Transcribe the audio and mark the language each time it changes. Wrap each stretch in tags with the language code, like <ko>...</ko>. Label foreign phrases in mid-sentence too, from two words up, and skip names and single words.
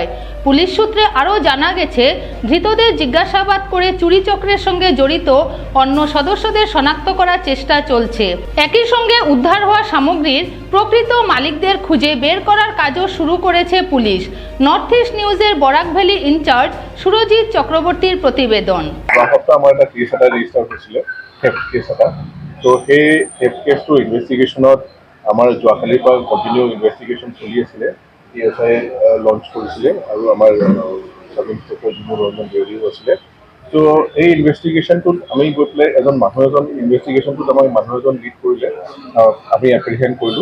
<bn>পুলিশ সূত্রে আরও জানা গেছে, ধৃতদের জিজ্ঞাসাবাদ করে চুরি চক্রের সঙ্গে জড়িত অন্য সদস্যদের শনাক্ত করার চেষ্টা চলছে। একই সঙ্গে উদ্ধার হওয়া সামগ্রীর প্রকৃত মালিকদের খুঁজে বের করার কাজও শুরু করেছে পুলিশ। নর্থ ইস্ট নিউজের বরাক ভ্যালি ইনচার্জ সুরজিৎ চক্রবর্তীর প্রতিবেদন।</bn> <as>আমাৰ এটা কেছ এটা ৰেজিষ্টাৰ হৈছিলে,</as> <en>theft case</en> <as>এটা। তো সেই</as> <en>theft caseটো</en> <as>ইনভেষ্টিগেশ্যনত আমাৰ যোৱাকালিৰ পৰা</as> <en>continue investigation</en> <as>চলি আছিলে। PSI লঞ্চ কৰিছিলে আৰু আমাৰ</as> <en>sub inspector</en> <as>জিমুৰ ৰঞ্জন দেউৰীও আছিলে। তো এই ইনভেষ্টিগেশ্যনটোত আমি গৈ পেলাই ইনভেষ্টিগেশ্যনটোত আমাক মানুহ এজন লিড কৰিলে, আমি এপ্ৰিহেণ্ড কৰিলোঁ।</as>